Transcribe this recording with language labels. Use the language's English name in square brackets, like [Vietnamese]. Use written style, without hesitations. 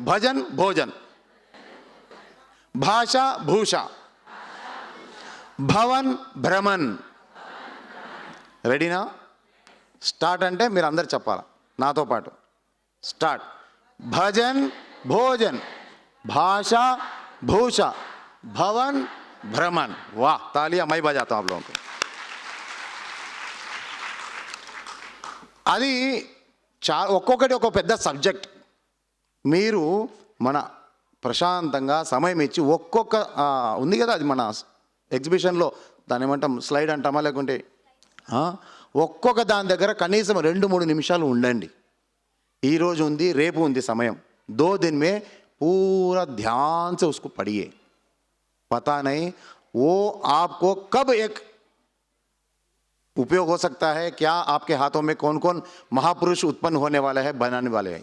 [Hindi] भजन भोजन, भाषा भूषा, भवन भ्रमण। [Telugu] రెడీనా? స్టార్ట్ అంటే మీరు అందరు చెప్పాలి నాతో పాటు। स्टार्ट। [Hindi] भजन भोजन, भाषा भूषा, भवन भ्रमण। वाह, तालियां मैं बजाता हूं आप लोगों को। [Telugu] అది ఒక్కొక్కటి ఒక్కొక్క పెద్ద సబ్జెక్ట్। మీరు మన ప్రశాంతంగా సమయం ఇచ్చి ఒక్కొక్క ఉంది కదా, అది మన ఎగ్జిబిషన్లో దాని ఏమంటాం, స్లైడ్ అంటామా లేకుంటే ఒక్కొక్క దాని దగ్గర కనీసం 2-3 నిమిషాలు ఉండండి। ఈ రోజు ఉంది, రేపు ఉంది సమయం, [Hindi] 2 दिन में पूरा ध्यान से उसको पढ़िए। पता नहीं वो आपको कब एक उपयोग हो सकता है, क्या आपके हाथों में कौन कौन महापुरुष उत्पन्न होने वाला है, बनाने वाले हैं।